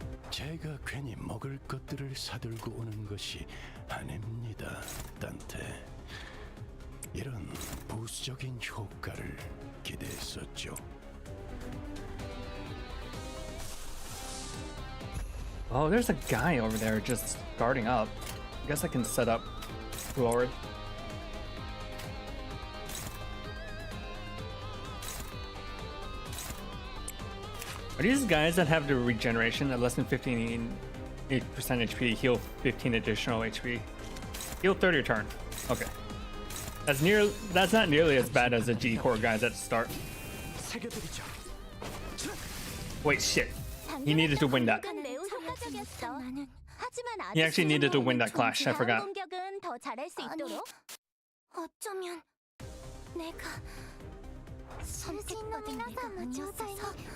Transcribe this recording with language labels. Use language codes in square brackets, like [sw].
[ko] 제가 괜히 먹을 것들을 사들고 오는 것이 아닙니다, 딴테. 이런 부수적인 효과를 기대했었죠. [en] Oh, there's a guy over there just guarding up. I guess I can set up Glory. Are these guys that have the regeneration at less than 15% HP, heal 15 additional HP? Heal 30 a turn. Okay. That's not nearly as bad as the G-Core guys at the start. Wait, shit. He needed to win that. [ko] 매우 효과적이었어. 하지만 [en] He actually needed to win that clash. I forgot. [ko] 공격은 더 잘할 수 있도록. 어쩌면 내가 선택받은 내가 아니었어서